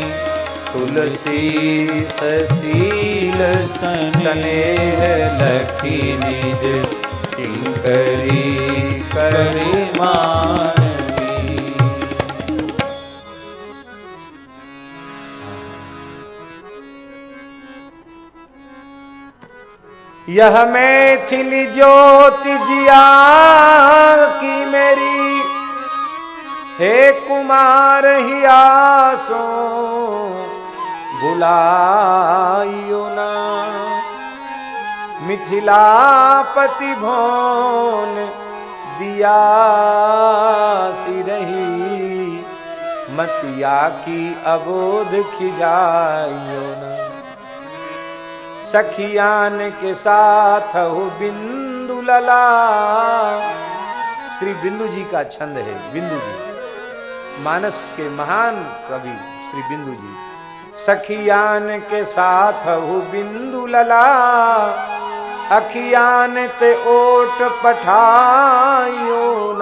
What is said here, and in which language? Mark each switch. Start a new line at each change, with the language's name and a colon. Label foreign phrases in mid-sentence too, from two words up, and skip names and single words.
Hindi: तुलसी ससील स्नेह लखी निज, किंकरी करि मानवी। यह मैथिली ज्योति जिया की मेरी, हे कुमार हियासो बुलाइयो ना, मिथिलापति भोन दिया सी रही, मतिया की अबोध खिजाइयो ना। सखियान के साथ हो बिंदु लला, श्री बिंदु जी का छंद है। बिंदु जी मानस के महान कवि श्री बिंदु जी। सखियान के साथ हो बिंदु लला, अखियान ते ओट पठाइयो ना।